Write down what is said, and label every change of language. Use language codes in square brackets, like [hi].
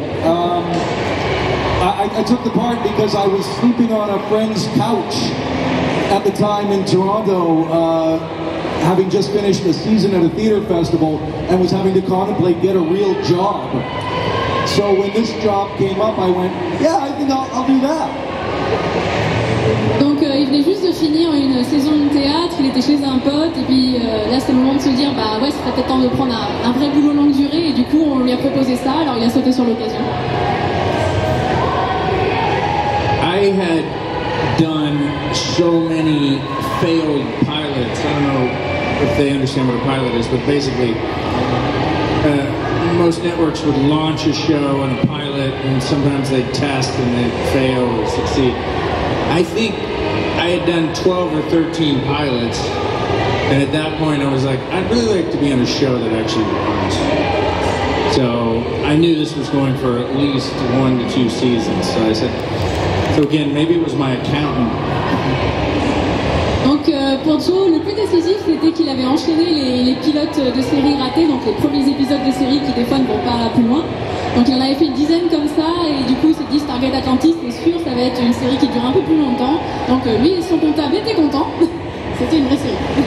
[en] I took the part because I was sleeping on a friend's couch at the time in Toronto, having just finished a season at a theater festival and was having to contemplate get a real job. So when this job came up, I went, yeah, I think I'll do that. [fr] Donc il venait juste de finir une saison de théâtre, il était chez un pote, et puis là c'est le moment de se dire, bah ouais, ce serait peut-être temps de prendre un vrai boulot longue durée, et du coup on lui a proposé ça, alors il a sauté sur l'occasion. [en] I had done so many failed pilots. I don't know if they understand what a pilot is, but basically most networks would launch a show and a pilot, and sometimes they'd test and they'd fail or succeed. I think I had done 12 or 13 pilots, and at that point I was like, I'd really like to be on a show that actually runs. So I knew this was going for at least 1 to 2 seasons, so I said, so again, maybe it was my accountant. [fr] Donc pour Joe, le plus décisif c'était qu'il avait enchaîné les pilotes de séries ratés, donc les premiers épisodes de séries qui des fois ne vont pas plus loin. Donc il en avait fait une dizaine comme ça, et du coup il s'est dit Stargate Atlantis, c'est sûr, ça va être une série qui dure un peu plus longtemps. Donc lui et son comptable étaient contents, c'était une vraie série.